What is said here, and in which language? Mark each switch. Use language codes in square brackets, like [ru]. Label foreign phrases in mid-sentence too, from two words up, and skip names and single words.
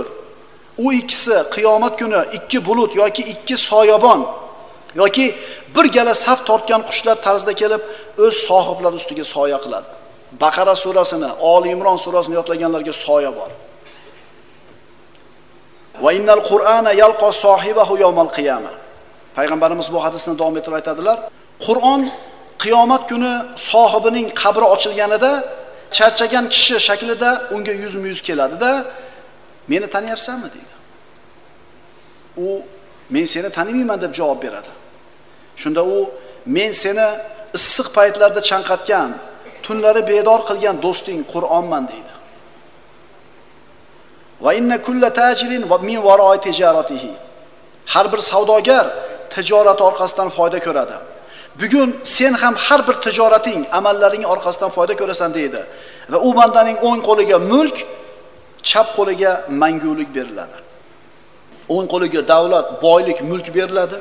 [uz] U ikkisi qiyomat kuni 2 bulut yoki 2 soyabon yoki bir gala saf tortgan qushlar tarzda kelib o'z sohiblari ustiga soya qiladi. Baqara surasini, Oli Imron surasini yodlaganlarga soya bor. [ar] وإن القرآن يلقى صاحبه يوم القيامة. [uz] Payg'ambarimiz bu hadisni davom ettirib aytadilar. Qur'on qiyomat kuni sohibining qabri ochilganida charchagan kishi shaklida unga yuzma-yuz keladi-da, meni taniyapsanmi deydi. U men seni tanimayman deb javob beradi. Shunda u men seni issiq paytlarda chanqatgan, tunlari bedor qilgan do'sting Qur'onman deydi. [ar] وإن كل تاجر من وراء تجارته. [uz] Har bir savdogar tijorat orqasidan foyda ko'radi. Bugun sen ham har bir tijorating, amallaring orqasidan foyda ko'rasan deydi. Va u bandaning o'ng qo'liga mulk, chap qo'liga mangulik beriladi. O'ng qo'liga davlat, boylik, mulk beriladi.